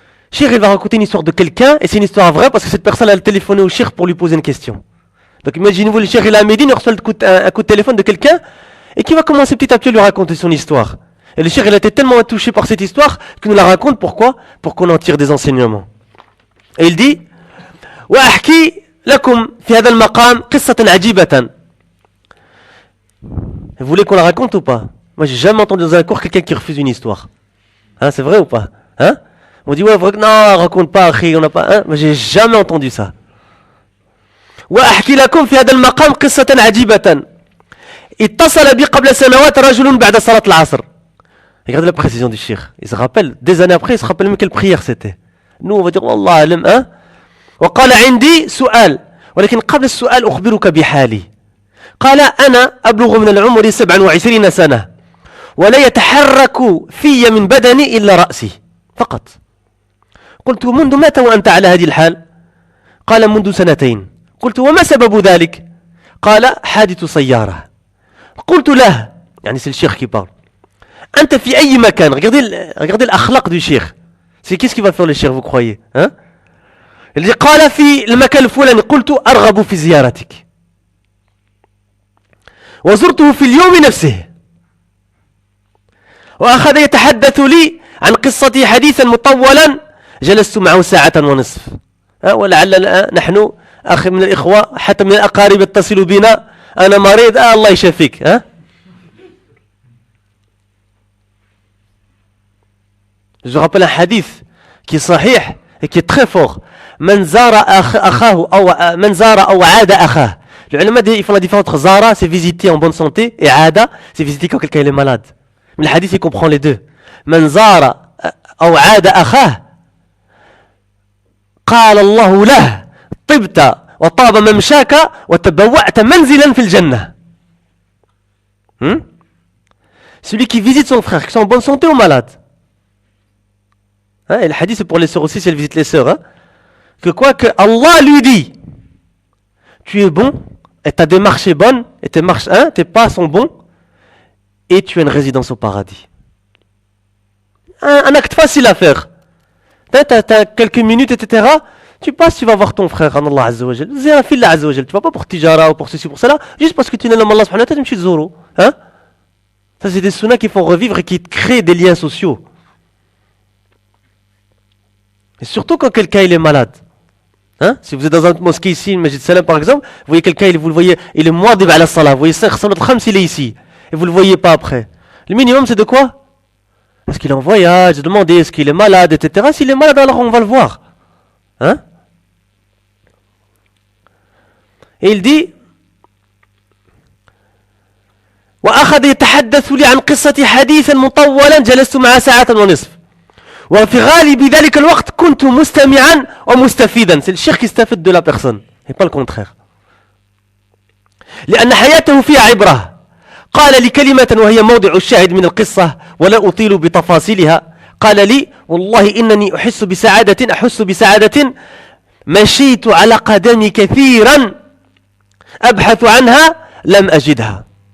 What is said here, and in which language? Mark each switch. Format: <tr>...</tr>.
<fr>Cheikh va raconter une histoire de quelqu'un, et c'est une histoire vraie parce que cette personne a téléphoné au Cheikh pour lui poser une question. Donc imaginez-vous, le Cheikh il est à Médine, il reçoit un coup de téléphone de quelqu'un, et qui va commencer petit à petit à lui raconter son histoire. Et le Cheikh il a été tellement touché par cette histoire qu'il nous la raconte. Pourquoi? Pour qu'on en tire des enseignements. Et il dit</fr> <ar>وأحكي لكم في هذا المقام قصة عجيبة.</ar> <fr>Vous voulez qu'on la raconte ou pas? Moi j'ai jamais entendu dans un cours quelqu'un qui refuse une histoire. Hein, c'est vrai ou pas? Hein? On dit, ouais, vrai que non, raconte pas, on n'a pas, hein? Mais j'ai jamais entendu ça.</fr> <ar>وأحكي لكم في هذا المقام قصة عجيبة. اتصل بي قبل سنوات رجل بعد صلاة العصر.</ar> <fr>Regardez la précision du cheikh. Il se rappelle, des années après, il se rappelle même quelle prière c'était. Nous, on va dire,</fr> <ar>والله أعلم,</ar> <fr>hein?</fr> <ar>وقال عندي سؤال ولكن قبل السؤال أخبرك بحالي. قال أنا أبلغ من العمر 27 سنة ولا يتحرك في من بدني إلا رأسي فقط. قلت منذ متى وأنت على هذه الحال؟ قال منذ 2 سنين. قلت وما سبب ذلك؟ قال حادث سيارة. قلت له, يعني</ar> <fr>c'est le cheikh qui parle,</fr> <ar>أنت في أي مكان?</ar> <fr>Regardez الأخلاق du cheikh. C'est qu'est-ce qui va faire le cheikh, vous croyez, hein? Il dit</fr> <ar>قال في المكان الفلاني. قلت أرغب في زيارتك وزرته في اليوم نفسه. وأخذ يتحدث لي عن قصتي حديثا مطولا جلست معه 1.5 ساعة. ولعل نحن أخي من الإخوة حتى من الأقارب يتصلوا بنا, أنا مريض, الله يشفيك, ها.</ar> <fr>Je rappelle un hadith qui est sahih et qui est très fort.</fr> <ar>من زار أخاه أو من زار أو عاد أخاه.</ar> <fr>Les ulama, ils font la différence entre zara, c'est visiter en bonne santé, et ada, c'est visiter quand quelqu'un est malade. Mais le hadith, il comprend les deux.</fr> <ar>من زار أو عاد أخاه قال الله له طبت وطاب ممشاك وتبوأت منزلا في الجنة.</ar> <fr>Celui qui visite son frère, qui sont en bonne santé ou malade. Hein, et le hadith, c'est pour les sœurs aussi, si elles visitent les sœurs. Hein, que quoi que Allah lui dit, tu es bon, et ta démarche est bonne, et tes pas sont bons, et tu as une résidence au paradis. Un acte facile à faire. T'as quelques minutes, etc. Tu passes, tu vas voir ton frère, en Allah Azza wa Jal. C'est un fil Azza wa Jal. Tu vas pas pour tijara ou pour ceci, pour cela, juste parce que tu n'es pas Allah subhanahu wa ta'ala, tu es zoro. Hein? Ça, c'est des sunnas qui font revivre et qui créent des liens sociaux. Et surtout quand quelqu'un il est malade. Hein? Si vous êtes dans une mosquée ici, une Masjid Salam par exemple, vous voyez quelqu'un, vous le voyez, il est muadib ala salah, vous voyez ça, il est ici, et vous le voyez pas après. Le minimum c'est de quoi? Est-ce qu'il est en voyage? Demandez, est-ce qu'il est malade, etc. S'il est malade, alors on va le voir. Hein? Et il dit,</fr> <ar>وأخذ يتحدث لي عن قصة حديثا مطولا جلست معه 1.5 ساعة. وفي غالب ذلك الوقت كنت مستمعا ومستفيدا.</ar> <fr>C'est le cheikh qui استفد de la personne et pas le contraire.</fr> <ar>لأن حياته فيها عبرة. قال لي كلمة وهي موضع الشاهد من القصة ولا أطيل بتفاصيلها. قال لي والله إنني أحس بسعادة مشيت على قدمي كثيرا أبحث عنها لم أجدها.</ar>